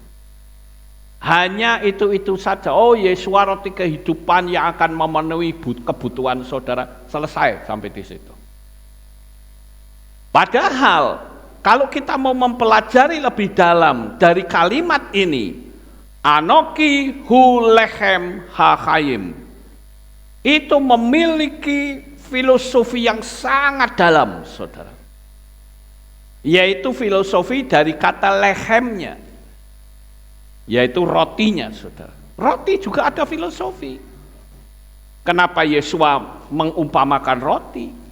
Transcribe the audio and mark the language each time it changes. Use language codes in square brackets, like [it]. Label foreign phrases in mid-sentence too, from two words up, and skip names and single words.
[id] Hanya itu saja. Oh, Yesua roti kehidupan yang akan memenuhi kebutuhan saudara. Selesai sampai di situ. Padahal kalau kita mau mempelajari lebih dalam dari kalimat ini, [he] אנכי הוא לחם החיים, [id] itu memiliki filosofi yang sangat dalam, saudara. Yaitu filosofi dari kata lechemnya, yaitu rotinya, saudara. Roti juga ada filosofi. Kenapa Yesua mengumpamakan roti?